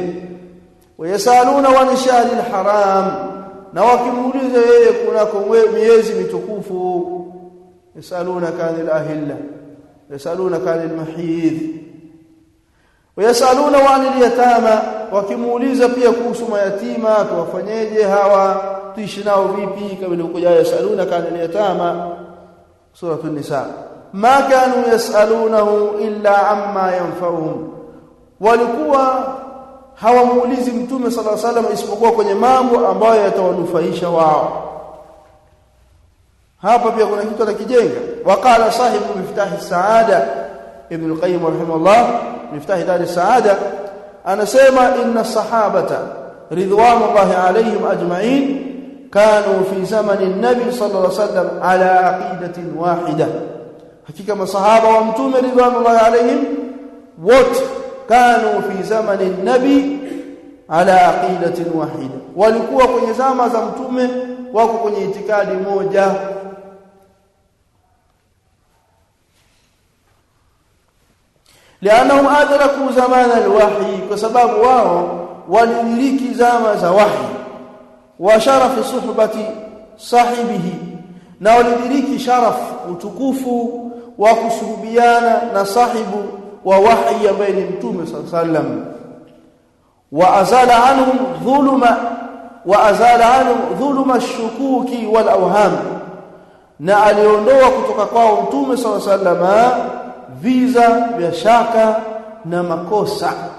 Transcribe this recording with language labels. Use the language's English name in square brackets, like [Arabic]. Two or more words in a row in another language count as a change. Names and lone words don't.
[Arabic] ويسألون عن الشهر الحرام, [Swahili] na wakimuuliza yeye kunako miezi mitukufu. [Arabic] يسألونك عن الأهلة، يسألونك عن المحيض. ويسألون عن اليتامى, [Swahili] wakimuuliza pia kuhusu mayatima, tuwafanyeje hawa, tuishi nao vipi, kama ilivyokuja [Arabic] يسألونك عن اليتامى [Swahili] sura an-nisa. [Arabic] ما كانوا يسألونه إلا عما ينفعهم, [Swahili] walikuwa hawamuulizi Mtume [Arabic] صلى الله عليه وسلم [Swahili] isipokuwa kwenye mambo ambayo yatawanufaisha wao. Hapa pia kuna kitu anakijenga. [Arabic] وقال صاحب مفتاح سعادة ابن القيم رحمه الله، مفتاح دار سعادة، anasema إن الصحابة رضوان الله عليهم أجمعين كانوا في زمان النبي صلى الله عليه وسلم على عقيدة واحدة, [Swahili] hakika masahaba wa Mtume [Arabic] رضوان الله عليهم wote كانوا في زمان النبي على عقيدة واحدة, [Swahili] walikuwa kwenye zama za Mtume wako kwenye itikadi moja. [Arabic] لانهم ادركوا زمان الوحي, [Swahili] kwa sababu wao waliliki zama za wahi. [Arabic] وشرف صحبة صاحبه, [Swahili] na waliliki sharaf utukufu wa kusuhubiana na sahibu wa wahi ambaye ni Mtume [Arabic] صلى الله عليه وسلم. وأزال عنهم ظلمة الشكوك والأوهام, [Swahili] na aliondoa kutoka kwao Mtume [Arabic] صلى الله عليه وسلم [Swahili] viza vya shaka na makosa.